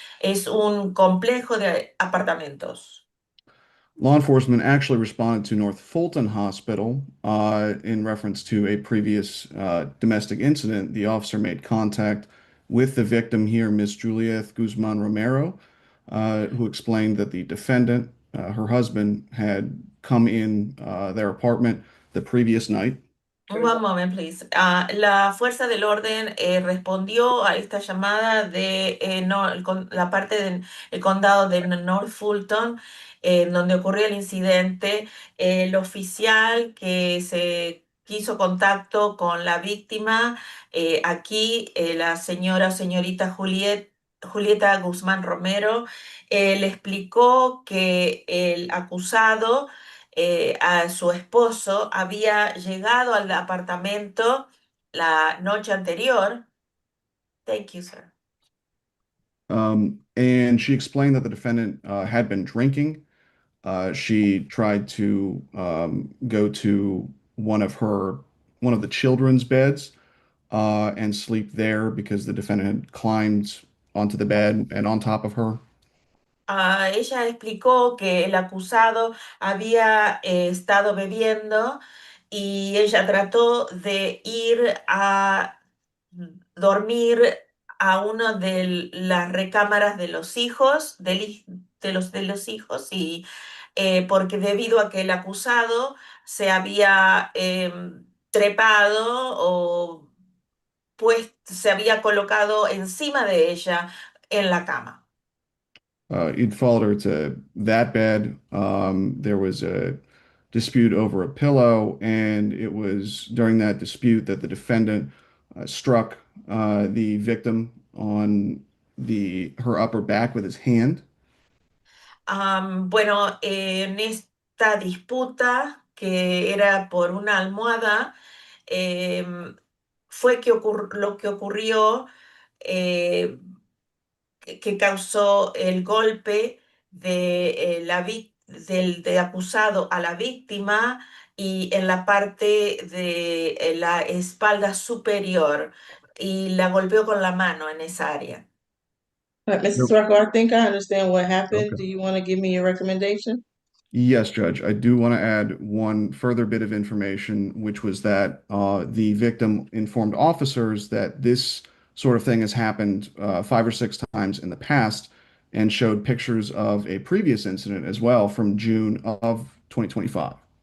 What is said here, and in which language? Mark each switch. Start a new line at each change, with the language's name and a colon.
Spanish: Es un complejo de apartamentos.
English: Law enforcement actually responded to North Fulton Hospital in reference to a previous domestic incident. The officer made contact with the victim here, Miss Juliet Guzman Romero, who explained that the defendant, her husband, had come in their apartment the previous night. One moment, please.
Spanish: La fuerza del orden respondió a esta llamada de la parte del condado de North Fulton, donde ocurrió el incidente. El oficial que se quiso contacto con la víctima, aquí la señora o señorita Julieta Guzmán Romero, le explicó que el acusado a su esposo había llegado al apartamento la noche anterior.
English: Thank you, sir. And she explained that the defendant had been drinking. She tried to go to one of the children's beds and sleep there because the defendant had climbed onto the bed and on top of her.
Spanish: Ella explicó que el acusado había estado bebiendo y ella trató de ir a dormir a una de las recámaras de los hijos, de los hijos, y porque debido a que el acusado se había trepado o pues se había colocado encima de ella en la cama.
English: He'd followed her to that bed. There was a dispute over a pillow, and it was during that dispute that the defendant struck the victim on her upper back with his hand.
Spanish: Bueno, en esta disputa que era por una almohada, fue lo que ocurrió eh, que causó el golpe del acusado a la víctima y en la parte de la espalda superior y la golpeó con la mano en esa área.
English: Mrs. Rocco, I think I understand what happened. Okay. Do you want to give me your recommendation? Yes, Judge. I do want to add one further bit of information, which was that the victim informed officers that this sort of thing has happened 5 or 6 times in the past and showed pictures of a previous incident as well from June of 2025.